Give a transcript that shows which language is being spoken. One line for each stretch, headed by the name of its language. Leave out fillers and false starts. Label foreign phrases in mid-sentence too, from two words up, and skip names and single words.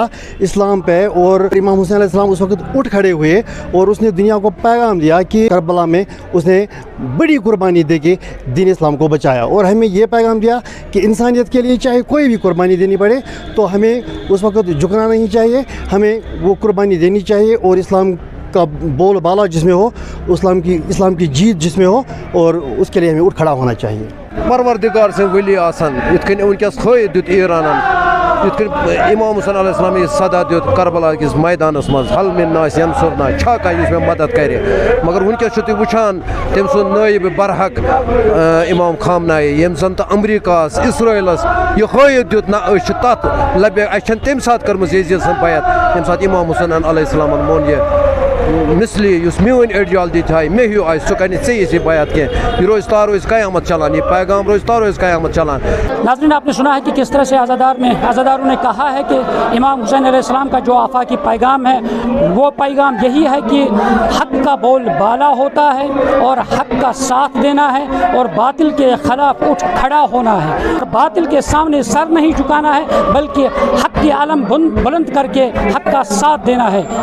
Urdu: اسلام پہ، اور امام حسین علیہ السلام اس وقت اٹھ کھڑے ہوئے اور اس نے دنیا کو پیغام دیا کہ کربلا میں اس نے بڑی قربانی دے کے دین اسلام کو بچایا، اور ہمیں یہ پیغام دیا کہ انسانیت کے لیے چاہے کوئی بھی قربانی دینی پڑے تو ہمیں اس وقت جھکنا نہیں چاہیے، ہمیں وہ قربانی دینی چاہیے، اور اسلام کا بول بالا جس میں ہو، اسلام کی جیت جس میں ہو، اور اس کے لیے ہمیں اٹھ کھڑا ہونا چاہیے۔
Kashmiri: پروردگار سے ولی آسان یت کن ونکس خٲیِد دیُت ایرانن، یت کن امام حسین علیہ السلام یہ صدا دیُت کربلا کس میدانس مز،
Arabic: حل من ناس ینصرنا،
Kashmiri: چھا کانٛہہ یُس مےٚ مدد کرِ۔ مگر ونکس چھُ تُہۍ وٕچھان تٔمۍ سُنٛد نٲیب برحق امام خامنہٕ ییٚمۍ زن تہٕ امریکہس اسرائیلس یہ خٲیِد دیُت، نہ أسۍ چھِ تتھ لبے، اَسہِ چھنہٕ تمہِ ساتہٕ کٔرمٕژ یزید سٕنٛز بیعت ییٚمہِ ساتہٕ امام حسین علیہ السلامن مون یہ مثلی یس میون ایڈیالجی تھایہِ مےٚ ہیوٗ آسہِ سُہ کرِ نہٕ ژےٚ یِژھ بیعت کینٛہہ۔ یہ روز تا روز قیامت چلان، یہ پیغام روز تا روز قیامت چلان۔
Urdu: ناظرین، آپ نے سنا ہے کہ کس طرح سے عزاداروں نے کہا ہے کہ امام حسین علیہ السلام کا جو آفاقی پیغام ہے وہ پیغام یہی ہے کہ حق کا بول بالا ہوتا ہے، اور حق کا ساتھ دینا ہے، اور باطل کے خلاف اٹھ کھڑا ہونا ہے، اور باطل کے سامنے سر نہیں جھکانا ہے بلکہ حق کی علم بلند کر کے حق کا ساتھ دینا ہے۔